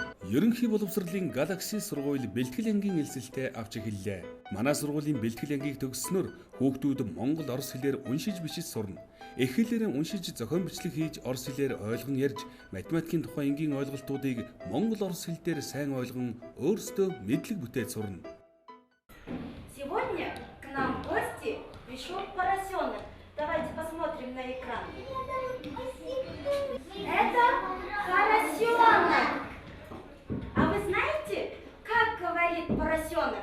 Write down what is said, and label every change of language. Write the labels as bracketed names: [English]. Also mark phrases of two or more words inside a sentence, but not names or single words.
[Mongolian] Ерөнхий боловсролын Galaxy сургууль бэлтгэл ангийн элсэлтэд авч эхэллээ. Манай сургуулийн бэлтгэл ангийг төгсснөөр хүүхдүүд Монгол Орос хэлээр уншиж бичиж сурна. Эх хэлээр уншиж зохион бичлэг хийж орос хэлээр ойлгон ярьж, математикийн тухай энгийн ойлголтуудыг Монгол Орос хэл дээр сайн ойлгон өөрсдөө мэдлэг бүтээж сурна. [Russian] Сегодня к нам в гости пришел поросенок. Давайте посмотрим на экран. Это поросенок. А вы знаете, как говорит поросенок?